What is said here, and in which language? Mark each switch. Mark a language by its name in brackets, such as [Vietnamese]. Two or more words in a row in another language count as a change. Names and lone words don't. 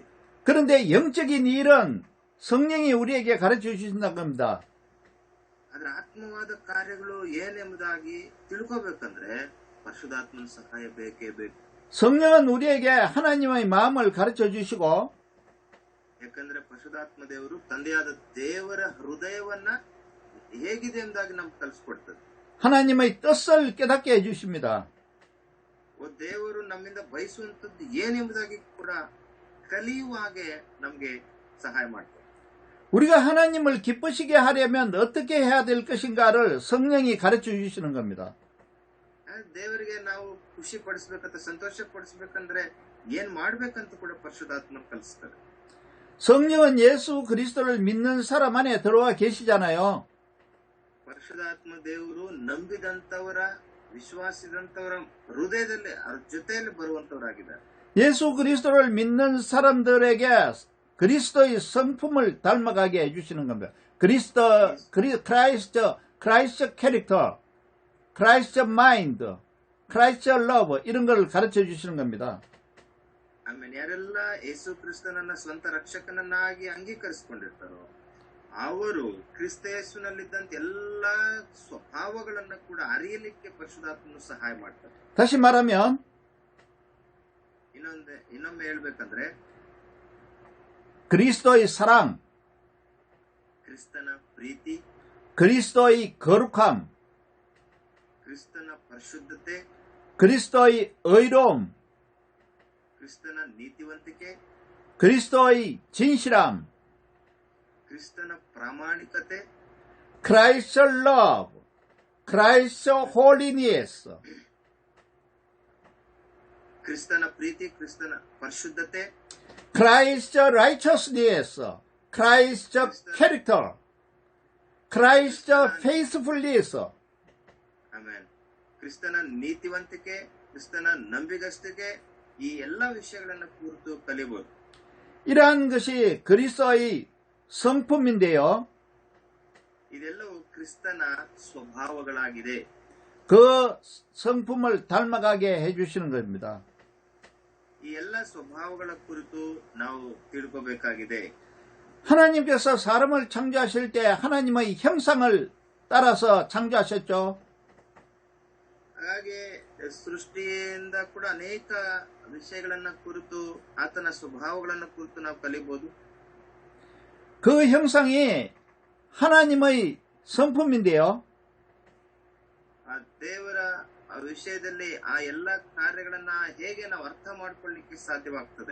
[Korean] 그런데 영적인 일은 성령이 우리에게 가르쳐 주신다는 겁니다. [Kannada] ಅದರ ಆತ್ಮವಾದ ಕಾರ್ಯಗಳು ಏನೆಂಬುದಾಗಿ ತಿಳ್ಕೋಬೇಕಂದ್ರೆ ಪರಿಶುದ್ಧಾತ್ಮನ ಸಹಾಯ ಬೇಕೇ ಬೇಕು. [Korean] 성령은 우리에게 하나님의 마음을 가르쳐 주시고 [Kannada] ಯಾಕಂದ್ರೆ ಪರಿಶುದ್ಧಾತ್ಮ ದೇವರು ತಂದೆಯಾದ ದೇವರ ಹೃದಯವನ್ನ ಹೇಗಿದೆ ಎಂಬುದಾಗಿ ನಮ್ಗೆ ಕಲಿಸ್ಕೊಡ್ತದೆ. [Korean] 하나님의 뜻을 깨닫게 해주십니다. [Kannada] ದೇವರು ನಮ್ಮಿಂದ ಬಯಸುವಂತದ್ದು ಏನೆಂಬುದಾಗಿ ಕೂಡ ಕಲಿಯುವ ಹಾಗೆ ನಮ್ಗೆ ಸಹಾಯ ಮಾಡ್ತಾರೆ. [Korean] 우리가 하나님을 기쁘시게 하려면 어떻게 해야 될 것인가를 성령이 가르쳐 주시는 겁니다. [Kannada] ದೇವರಿಗೆ ನಾವು ಖುಷಿ ಪಡಿಸ್ಬೇಕಂತ ಸಂತೋಷ ಪಡಿಸ್ಬೇಕಂದ್ರೆ ಏನ್ ಮಾಡ್ಬೇಕಂತ ಕೂಡ ಪರಿಶುದ್ಧಾತ್ಮ ಕಲಿಸ್ತಾರೆ. [Korean] 성령은 예수 그리스도를 믿는 사람 안에 들어와 계시잖아요. [Kannada] ಪರಿಶುದ್ಧಾತ್ಮ ದೇವರು ನಂಬಿದಂತವರ ವಿಶ್ವಾಸಿದಂತವರ ಹೃದಯದಲ್ಲಿ ಅವ್ರ ಜೊತೆಯಲ್ಲಿ ಬರುವಂತವರಾಗಿದ್ದಾರೆ. [Korean] 예수 그리스도를 믿는 사람들에게 그리스도의 성품을 닮아가게 해주시는 겁니다. [English] Christ character, Christ mind, Christ love [Korean] 이런 걸 가르쳐 주시는 겁니다. [Kannada] ಆಮೇಲೆ ಯಾರೆಲ್ಲ ಯೇಸು ಕ್ರಿಸ್ತನನ್ನ ಸ್ವಂತ ರಕ್ಷಕನನ್ನಾಗಿ ಅಂಗೀಕರಿಸಿಕೊಂಡಿರ್ತಾರೋ ಅವರು ಕ್ರಿಸ್ತ ಯೇಸುನಲ್ಲಿದ್ದಂತ ಎಲ್ಲಾ ಸ್ವಭಾವಗಳನ್ನ ಕೂಡ ಅರಿಯಲಿಕ್ಕೆ ಪರಿಶುದ್ಧಾತ್ಮನು ಸಹಾಯ ಮಾಡ್ತಾರೆ. [Korean] 다시 말하면 [Kannada] ಇನ್ನೊಮ್ಮೆ ಹೇಳ್ಬೇಕಂದ್ರೆ [Korean] 그리스도의 사랑, [Kannada] ಕ್ರಿಸ್ತನ ಪ್ರೀತಿ, [Korean] 그리스도의 거룩함, [Kannada] ಕ್ರಿಸ್ತನ ಪರಿಶುದ್ಧತೆ, [Korean] 그리스도의 의로움, [Kannada] ಕ್ರಿಸ್ತನ ನೀತಿವಂತಿಕೆ, [Korean] 그리스도의 진실함, [Kannada] ಕ್ರಿಸ್ತನ ಪ್ರಾಮಾಣಿಕತೆ, [English] Christ love, Christ holiness, [Kannada] ಕ್ರಿಸ್ತನ ಪ್ರೀತಿ, ಕ್ರಿಸ್ತನ ಪರಿಶುದ್ಧತೆ, [English] Christ righteousness, Christ character, Christ faithfulness. [Kannada] ಆಮೇಲೆ ಕ್ರಿಸ್ತನ ನೀತಿವಂತಿಕೆ, ಕ್ರಿಸ್ತನ ನಂಬಿಗಸ್ತಿಕೆ ಈ ಎಲ್ಲಾ ವಿಷಯಗಳನ್ನ ಕುರಿತು ಕಲಿಬಹುದು. [Korean] 이러한 것이 그리스도의 성품인데요. [Kannada] ಇದೆಲ್ಲವೂ ಕ್ರಿಸ್ತನ ಸ್ವಭಾವಗಳಾಗಿದೆ. [Korean] 그 성품을 닮아가게 해주시는 겁니다. [Kannada] ಈ ಎಲ್ಲ ಸ್ವಭಾವಗಳ ಕುರಿತು ನಾವು ತಿಳ್ಕೋಬೇಕಾಗಿದೆ. [Korean] 하나님께서 사람을 창조하실 때 하나님의 형상을 따라서 창조하셨죠. [Kannada] ಹಾಗೆ ಸೃಷ್ಟಿಯಿಂದ ಕೂಡ ಅನೇಕ ವಿಷಯಗಳನ್ನ ಕುರಿತು ಆತನ ಸ್ವಭಾವಗಳನ್ನ ಕುರಿತು ನಾವು ಕಲಿಬಹುದು. [Korean] 그 형상이 하나님의 성품인데요. [Kannada] ಆ ದೇವರ ವಿಷಯದಲ್ಲಿ ಆ ಎಲ್ಲ ಕಾರ್ಯಗಳನ್ನ ಹೇಗೆ ನಾವು ಅರ್ಥ ಮಾಡ್ಕೊಳ್ಳಿಕ್ಕೆ ಸಾಧ್ಯವಾಗ್ತದೆ.